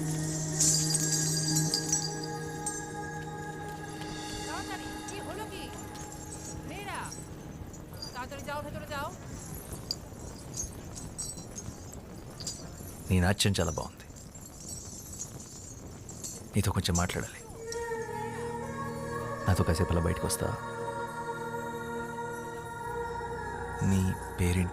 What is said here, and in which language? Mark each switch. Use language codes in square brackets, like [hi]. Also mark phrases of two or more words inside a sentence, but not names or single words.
[bn] তাড়াতাড়ি, কি হলো কি? মেয়েরা, তাড়াতাড়ি যাও, ভেতরে যাও। [te] నీ నాట్యం చాలా బాగుంది. నీతో కొంచెం మాట్లాడాలి. నాతో కాసేపు అలా బయటకు వస్తా? నీ పేరేంటి?